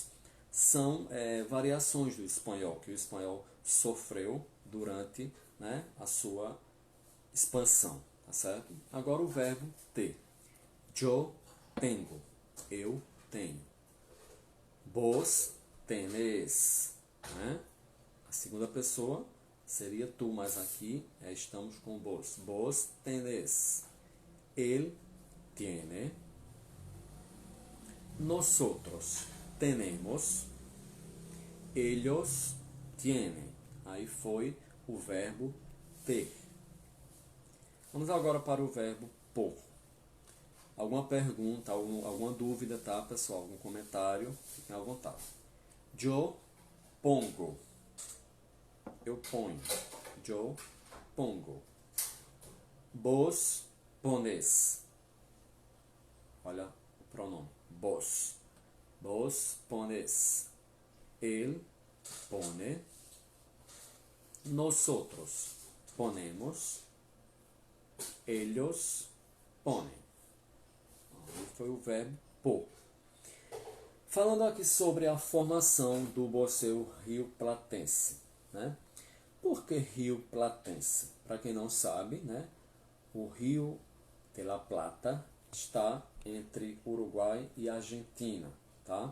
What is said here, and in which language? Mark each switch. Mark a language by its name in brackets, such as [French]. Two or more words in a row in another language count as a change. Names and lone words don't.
[Portuguese] São variações do espanhol, que o espanhol sofreu durante, né, a sua expansão, tá certo? Agora o verbo ter. [Spanish] Yo tengo, [Portuguese] eu tenho. [Spanish] Vos tenes, né? [Portuguese] A segunda pessoa seria tu, mas aqui estamos com vos. [Spanish] Vos tenes. Él tiene. Nosotros tenemos. Ellos tienen. [Portuguese] Aí foi o verbo ter. Vamos agora para o verbo por. Alguma pergunta, alguma dúvida, tá, pessoal? Algum comentário? Fiquem à vontade. [Spanish] Yo pongo. [Portuguese] Eu ponho. [Spanish] Yo pongo. Vos pones. [Portuguese] Olha o pronome. Vos. [Spanish] Vos pones. Él pone. Nosotros ponemos. Ellos ponem. [Portuguese] Foi o verbo por. Falando aqui sobre a formação do você rioplatense, né? Por que rioplatense? Para quem não sabe, né? O Rio de la Plata está entre Uruguai e Argentina, tá?